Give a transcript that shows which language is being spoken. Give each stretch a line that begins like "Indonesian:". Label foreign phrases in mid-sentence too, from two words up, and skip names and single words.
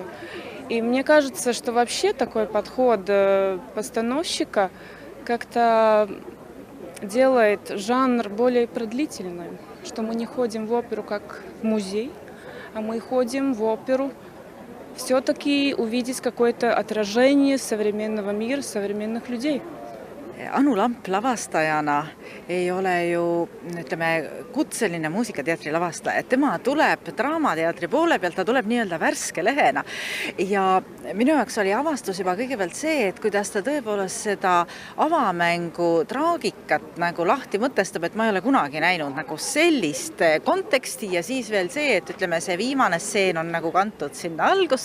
Russian: И мне кажется, что вообще такой подход постановщика как-то делает жанр более продлительным, что мы не ходим в оперу как в музей, а мы ходим в оперу все-таки увидеть какое-то отражение современного мира, современных людей.
Estonian: Anu Lamp lavastajana ei ole ju, ütleme, kutseline muusikateatri lavastaja. Tema tuleb draamateatri poole pealt, ta tuleb nii-öelda värske lehena. Ja minu jaoks oli avastus juba kõigepealt see, et kuidas ta tõepoolest seda avamängu traagikat nagu lahti mõtestab, et ma ei ole kunagi näinud nagu sellist konteksti ja siis veel see, et ütleme, see viimane stseen on nagu kantud sinna algusse.